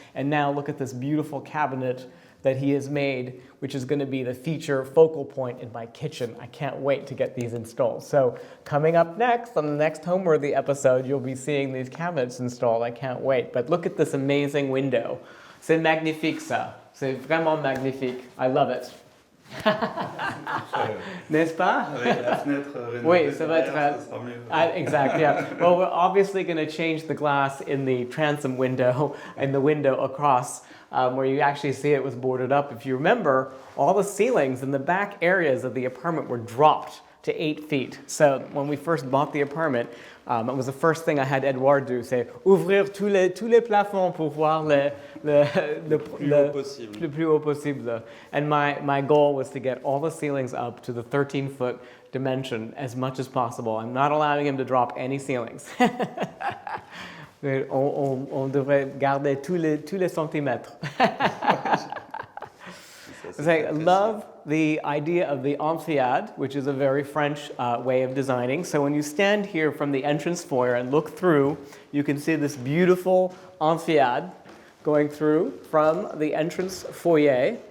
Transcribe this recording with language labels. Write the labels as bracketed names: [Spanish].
[English] And now look at this beautiful cabinet that he has made, which is going to be the feature focal point in my kitchen. I can't wait to get these installed. So coming up next, on the next Homeworthy episode, you'll be seeing these cabinets installed. I can't wait. But look at this amazing window. [French] C'est magnifique, ça. C'est vraiment magnifique. [English] I love it. [French] N'est-ce pas? Avec la fenêtre rénovée, Oui, ça va être... ça sera mieux. [English] Exactly, yeah. Well, we're obviously going to change the glass in the transom window and the window across where you actually see it was boarded up. If you remember, all the ceilings in the back areas of the apartment were dropped to 8 feet. So when we first bought the apartment, it was the first thing I had Edouard do, say, [French] ouvrir tous les plafonds pour voir le plus haut possible. [English] And my goal was to get all the ceilings up to the 13-foot dimension as much as possible. I'm not allowing him to drop any ceilings. [French] On devrait garder tous les centimètres. [English] I love the idea of the amphithéâtre, which is a very French way of designing. So when you stand here from the entrance foyer and look through, you can see this beautiful amphithéâtre going through from the entrance foyer.